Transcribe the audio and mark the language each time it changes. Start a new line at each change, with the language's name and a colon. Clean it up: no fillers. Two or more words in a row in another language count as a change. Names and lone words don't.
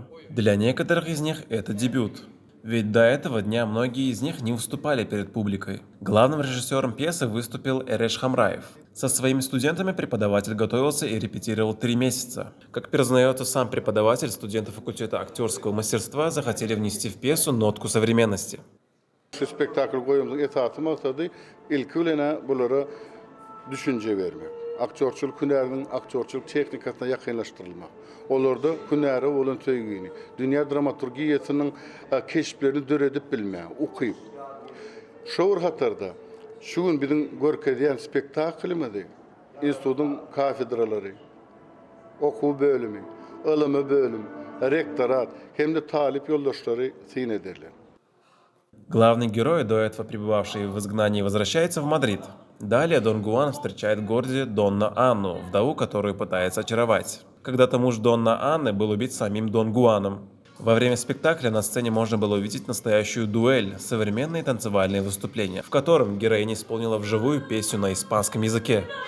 Russian: Для некоторых из них это дебют. Ведь до этого дня многие из них не выступали перед публикой. Главным режиссером пьесы выступил Эреш Хамраев. Со своими студентами преподаватель готовился и репетировал 3 месяца. Как признается сам преподаватель, студенты факультета актерского мастерства захотели внести в пьесу нотку современности.
Turkmen: Spektakl koyumuzun esasy maksady ilki bilene bulara düşünje bermek. Aktörçülük hünäriniň aktörçülük tehnikasyna ýakynlaşdyrylmak. Olarda hünäre bolan söýgüni, dünýä dramaturgiýasynyň keşiplerini döredip bilmek, ukyp. Şowur hatarda şu gün biziň görkezýän spektaklymyzy institutyň kafedralary, okuw bölümi, ılımy bölüm, rektorat hemde talip ýoldaşlary syn ederler.
Russian: Главный герой, до этого пребывавший в изгнании, возвращается в Мадрид. Далее Дон Гуан встречает в городе Донна Анну, вдову, которую пытается очаровать. Когда-то муж Донна Анны был убит самим Дон Гуаном. Во время спектакля на сцене можно было увидеть настоящую дуэль, современные танцевальные выступления, в котором героиня исполнила вживую песню на испанском языке.